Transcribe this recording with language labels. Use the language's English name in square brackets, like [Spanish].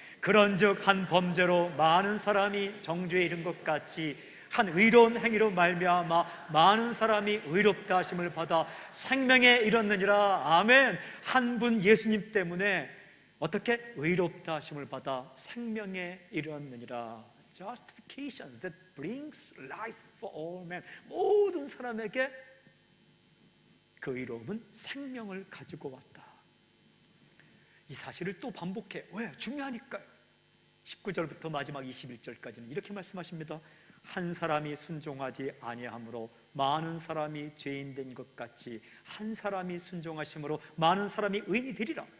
[Korean] 그런즉 한 범죄로 많은 사람이 정죄에 이른 것 같이 한 의로운 행위로 말미암아 많은 사람이 의롭다 하심을 받아 생명에 이르느니라. 아멘. 한 분 예수님 때문에 어떻게 의롭다 하심을 받아 생명에 이르느니라. [English] Justification that brings life for all men. [Korean] 모든 사람에게 그 의로움은 생명을 가지고 왔다. 이 사실을 또 반복해. 왜? 중요하니까요. 19절부터 마지막 21절까지는 이렇게 말씀하십니다. 한 사람이 순종하지 아니함으로 많은 사람이 죄인 된 것 같이 한 사람이 순종하심으로 많은 사람이 의인이 되리라.